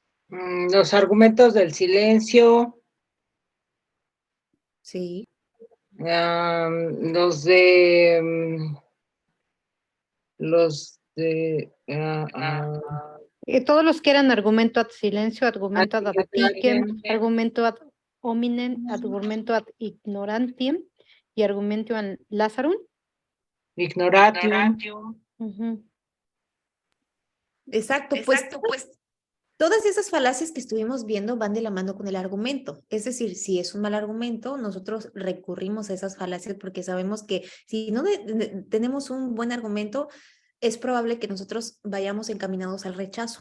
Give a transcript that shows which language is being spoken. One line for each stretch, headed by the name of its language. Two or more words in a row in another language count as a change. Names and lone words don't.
Spanish: Los argumentos del silencio, Sí. los de Todos los que eran argumento ad silencio, argumento ad ad apicem, hominem, argumento
Latin: ad hominem,
Spanish: argumento
Latin: ad ignorantiam
Spanish: y argumento
Latin: ad Lazarum.
Spanish: ignoratium. Ujú. Exacto, pues todas esas falacias que estuvimos viendo van de la mano con el argumento. Es decir, si es un mal argumento, nosotros recurrimos a esas falacias porque sabemos que si no tenemos un buen argumento, es probable que nosotros vayamos encaminados al rechazo.